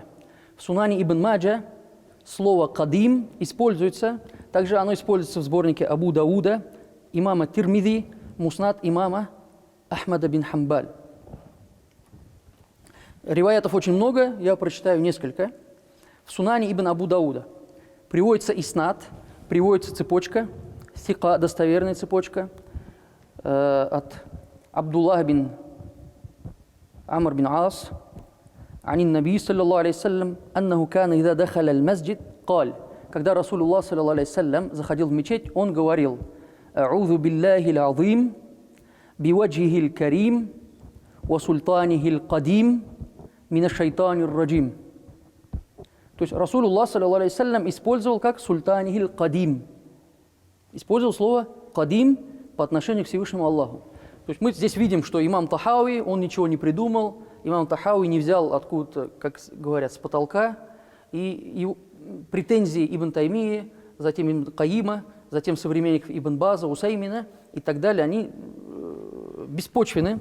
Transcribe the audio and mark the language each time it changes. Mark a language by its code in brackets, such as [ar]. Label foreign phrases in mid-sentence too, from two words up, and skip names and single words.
[ru] В Сунане ибн Маджа слово «кадим» используется, также оно используется в сборнике Абу Дауда, имама Тирмизи, Муснад имама Ахмада бин Хамбаль. Риваятов очень много, я прочитаю несколько. В Сунане ибн Абу Дауда приводится иснад, приводится цепочка, сика, достоверная цепочка, от Абдуллах бин Амр бин Ас, [ar] عن النبي صلى الله عليه وسلم أنه كان إذا دخل المسجد قال, [ru] когда Расулуллах [ar] صلى الله عليه وسلم [ru] заходил в мечеть, он говорил: [ar] «أعوذ بالله العظيم وبوجهه الكريم وسلطانه القديم من الشيطان الرجيم». [ru] То есть Расулуллах [ar] صلى الله عليه وسلم [ru] использовал как [ar] سلطانه القديم. [ru] Использовал слово «кадим» по отношению к Всевышнему Аллаху. То есть мы здесь видим, что имам Тахауи, он ничего не придумал, имам Тахауи не взял откуда-то, как говорят, с потолка, и претензии Ибн Таймии, затем Ибн Каима, затем современников Ибн База, Усаймина и так далее, они беспочвены.